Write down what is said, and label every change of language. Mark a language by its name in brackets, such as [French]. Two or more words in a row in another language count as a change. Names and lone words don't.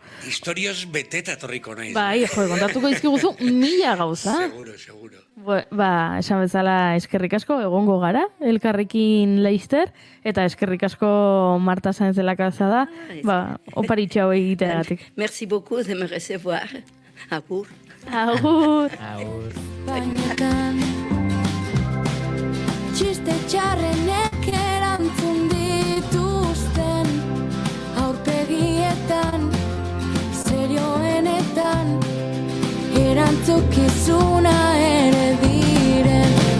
[Basque] Historioz beteta torriko naiz. Bai, kontatuko izkiguzu 1000 gauza. Seguro. Esan bezala eskerrik asko, egongo gara, elkarrekin Leister, eta eskerrik asko Marta Sáenz de la Calzada, oparitxo hau egiteagatik. [French] Merci beaucoup de me recevoir. [Basque] Agur. Agur. Bainetan txiste txarrenek erantzun dituzten aurpegietan serioenetan erantzukizuna ere diren